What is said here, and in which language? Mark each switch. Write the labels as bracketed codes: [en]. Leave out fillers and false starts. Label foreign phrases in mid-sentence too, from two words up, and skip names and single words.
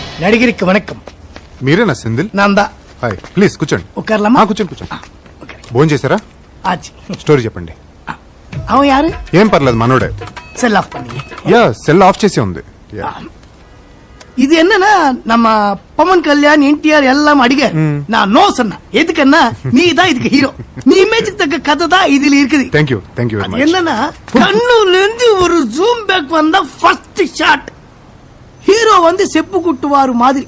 [ta] நடிகருக்கு வணக்கம். [te] మీరేనా సెందిల్? [ta] நான்தா. [te] హాయ్, ప్లీజ్ కూర్చోండి. [ta] உக்கார்லம்மா. [te] కూర్చోండి. భోజనం చేశారా? [ta] ஆச்சு. [te] స్టోరీ చెప్పండి. [ta] அவன் யாரு? [te] ఏం పర్లేదు, మనోడే. [en] cell off [ta] பண்ணி. [te] యా, [en] cell off [te] చేసి ఉంది. [ta] இது என்னன்னா நம்ம பவன் கல்யாண் என்டிஆர் எல்லாம் அடிக்க நான் நோ சொன்ன எதுக்குன்னா நீ தான் இதுக்கு ஹீரோ. நீ இமேஜுக்கு தக்க கதை தான் இதுல இருக்குது. [en] thank you very much. [ta] என்னன்னா கண்ணுல இருந்து ஒரு [en] zoom back [ta] வந்த [en] first shot [ta] ஹீரோ வந்து செப்பு குட்டுவாரு மாதிரி.